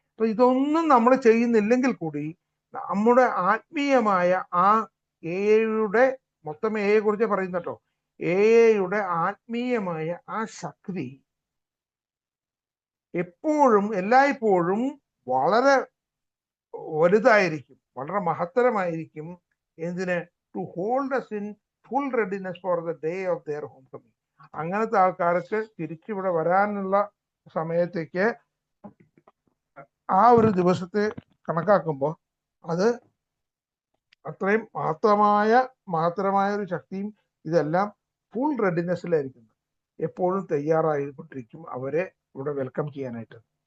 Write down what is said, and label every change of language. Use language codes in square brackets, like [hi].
[ml] അപ്പൊ ഇതൊന്നും നമ്മൾ ചെയ്യുന്നില്ലെങ്കിൽ കൂടി നമ്മുടെ ആത്മീയമായ ആ AI മൊത്തം AI കുറിച്ച് പറയുന്നട്ടോ, AI ആത്മീയമായ ആ ശക്തി എപ്പോഴും എല്ലായ്പ്പോഴും വളരെ വലുതായിരിക്കും, വളരെ മഹത്തരമായിരിക്കും. എന്തിന്? [en] To hold us in full readiness for the day of their homecoming. [ml] അങ്ങനത്തെ ആൾക്കാർക്ക് തിരിച്ചിവിടെ വരാനുള്ള സമയത്തേക്ക് ആ ഒരു ദിവസത്തെ കണക്കാക്കുമ്പോൾ അത് അത്രയും മഹത്തരമായ ഒരു ശക്തിയും ഇതെല്ലാം ഫുൾ റെഡിനെസ്സിലായിരിക്കും, എപ്പോഴും തയ്യാറായിക്കൊണ്ടിരിക്കും അവരെ ഇവിടെ വെൽക്കം ചെയ്യാനായിട്ട്.